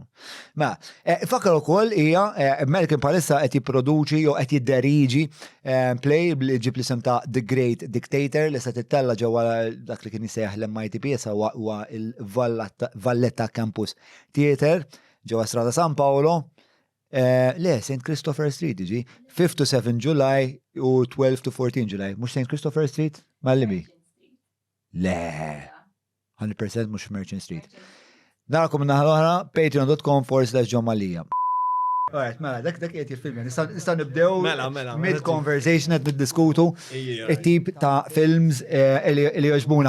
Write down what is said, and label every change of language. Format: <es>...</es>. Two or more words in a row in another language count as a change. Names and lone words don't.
<mt>Ma, fakkar ukoll hija Malcolm bħalissa qed jipproduċi jew qed jidderiġi play li ġib l-isem ta' The Great Dictator li se tittella ġewwa dak li kien jisejjaħ l-MITP huwa il-Valletta Campus Theater ġewwa Strada San Paolo. Le, St. Christopher Street iġi,</mt> <en>5 to 7 July</en> <mt>u</mt> <en>12 to 14 July.</en> <mt>Mhux St. Christopher Street? Mallibi. Le, 100% mux Merchant Street. Narakom naħal oħra, patreon.com/John-Malija. Alright, mela, dak qiegħed jiffilmja. Nistgħu nibdew mid-conversation qed niddiskutu it-tip ta' films li jogħġbuna.</mt>